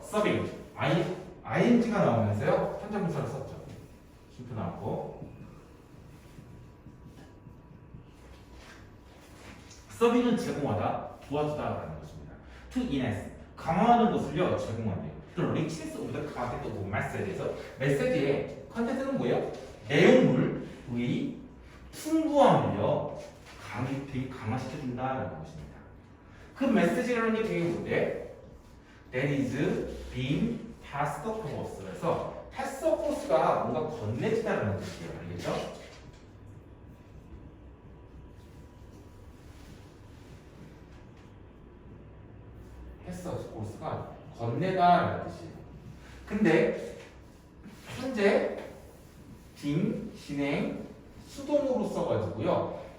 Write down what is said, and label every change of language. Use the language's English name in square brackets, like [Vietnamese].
[Korean] 서빙, ing가 나오면서요. 현재분사를 썼죠. 힌트 나왔고. 서빙은 제공하다, 도와주다라는 것입니다. [English] To enhance, [Korean] 강화하는 것을요 제공한대요. [English] The richness of the content of message에서 [Korean] 메시지의 컨텐츠는 뭐예요? 내용물의 풍부함을요 되게 강화시켜준다라는 것입니다. 그 메시지라는 게 되게 뭔데? [English] That is being passed across. [Korean] 그래서 [English] pass across [Korean] 가 뭔가 건네지다라는 뜻이에요. 알겠죠? [English] pass across [Korean] 가 건네다라는 뜻이에요. 근데 현재 being, 진행, 수동으로 써가지고요.